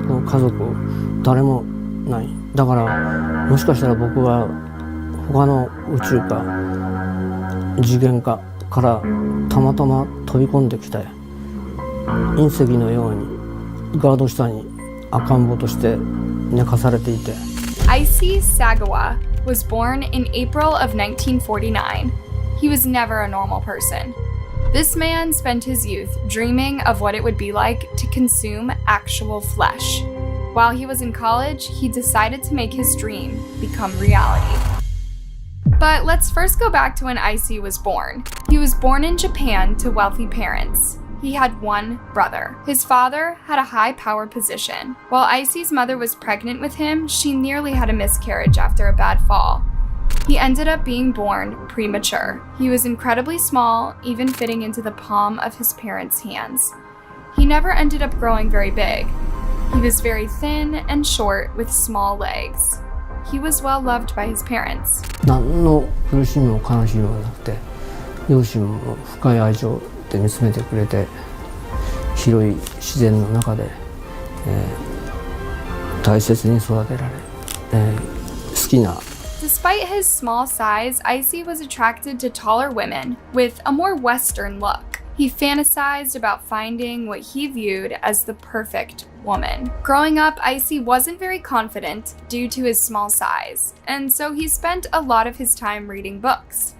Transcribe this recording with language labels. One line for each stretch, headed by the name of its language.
Japanese: この家族誰もない。だからもしかしたら僕は他の宇宙か次元かからたまたま飛び込んできた隕石のようにガード下に赤ん坊として寝かされていて。
English: Issei Sagawa was born in April of 1949. He was never a normal person. This man spent his youth dreaming of what it would be like to consume actual flesh. While he was in college, he decided to make his dream become reality. But let's first go back to when Issei was born. He was born in Japan to wealthy parents. He had one brother. His father had a high-power position. While Issei's mother was pregnant with him, she nearly had a miscarriage after a bad fall. He ended up being born premature. He was incredibly small, even fitting into the palm of his parents' hands. He never ended up growing very big. He was very thin and short with small legs. He was well loved by his parents.
Japanese: 何の苦しみも悲しみもなくて、両親も深い愛情で見つめてくれて、広い自然の中で、大切に育てられ、好きな。
English: Despite his small size, Issei was attracted to taller women with a more Western look. He fantasized about finding what he viewed as the perfect woman. Growing up, Issei wasn't very confident due to his small size, and so he spent a lot of his time reading books.